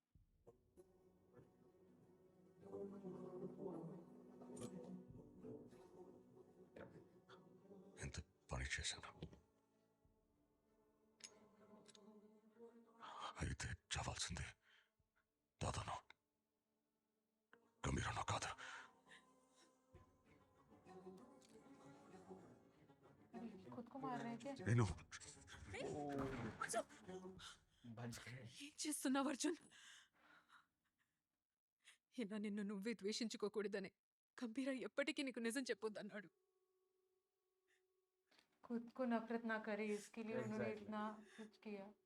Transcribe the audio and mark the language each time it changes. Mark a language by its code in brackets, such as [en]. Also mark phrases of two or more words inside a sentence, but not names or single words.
[te] ఎంత పని చేశాను. అయితే చావాల్సింది దాదాను, గంభీరనో కాదు. [hi] खुद को मार रहे थे। [te] నేను [hi] बच गए। [te] ఏం చేస్తున్నావు అర్జున్? ఇలా నిన్ను నువ్వే ద్వేషించుకోకూడదనే గంభీర ఎప్పటికీ నీకు నిజం చెప్పొద్దన్నాడు. [hi] खुद को नफरत ना करे इसके लिए उन्होंने Exactly. इतना कुछ किया।